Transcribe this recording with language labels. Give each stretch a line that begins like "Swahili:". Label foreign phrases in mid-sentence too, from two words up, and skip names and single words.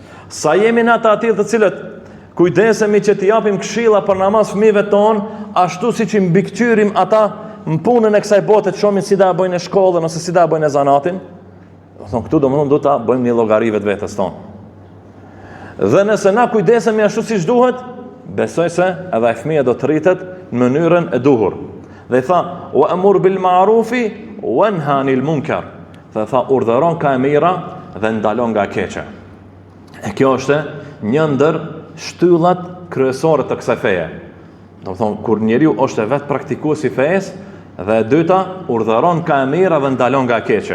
Albanian: Sa jemi në ata atyre të cilët kujdesemi që t'i japim këshilla për namaz fëmijëve tonë, ashtu siç i mbikëqyrim ata në punën e kësaj bote, të shohin si da bëjnë në shkollën ose si da bëjnë zanatin. Këtu domethënë do ta bëjmë një llogari vetes tonë. Dhe nëse na kujdesemi ashtu siç duhet, besoj se edhe ai fëmia do të rritet në mënyrën e duhur. Dhe i tha:
Arabic: "وأمر بالمعروف وانه عن المنكر."
Albanian: Dhe tha: "Urdhëron ka e mira dhe ndalon nga e keqja." E kjo është një ndër shtyllat kryesore të kësaj feje. Domethënë kur njeriu është e vetë praktikues i fesë, dhe e dyta, urdhëron ka e mira dhe ndalon nga e keqja.